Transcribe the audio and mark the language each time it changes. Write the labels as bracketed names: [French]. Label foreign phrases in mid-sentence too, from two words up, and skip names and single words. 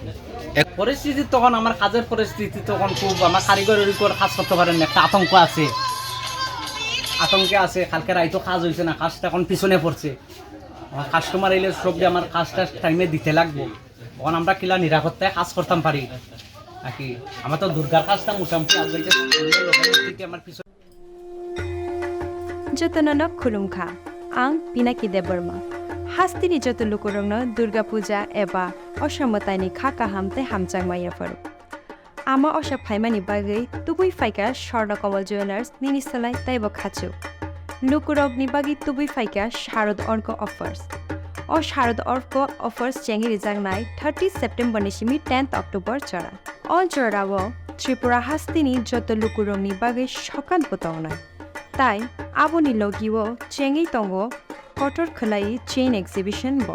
[Bangla] পরিস্থিতি তখন আমার কাজের পরিস্থিতি তখন খুব, আমার কারিগরের উপর কাজ করতে পারেন না, একটা আতঙ্কে আছে। কালকে রাইতো কাজ হয়েছে না, কাজটা এখন পিছনে পড়ছে, আমার কাস্টমার এলে সব যে আমার কাজটা টাইমে দিতে লাগবো, তখন আমরা কিলা নিরাপত্তায় কাজ করতাম পারি নাকি। আমার তো দুর্গার কাজটা মোটামুটি আমার পিছনে। [Kok Borok] जतन खुलुमखा आं पिनाकी देबर्मा हास्तिनि जत लुकुरंनो दुर्गा पूजा एबा असमतानि खाका हामते हामचांगमाया फरु आमा अशा फाइमानि बागै तुबुई फाइका स्वर्णकमल ज्वेलार्स निनिसलाय ताइबो खाचु लुकुरगनि बागै तुबुई फाइका शारद अर्क अफर्स ओ शारद अर्क अफर्स चेंगि रिजांनाय 30 सेप्टेम्बर निसिमि 10 अक्टोबर चरा अल जरावो त्रिपुरा हास्तिनि जत लुकुरंनि बागै सकान बतावनाय ताई आबोनि लगिवो चेंगि तंगो कटर खलाई [English] chain exhibition [Kok Borok] ब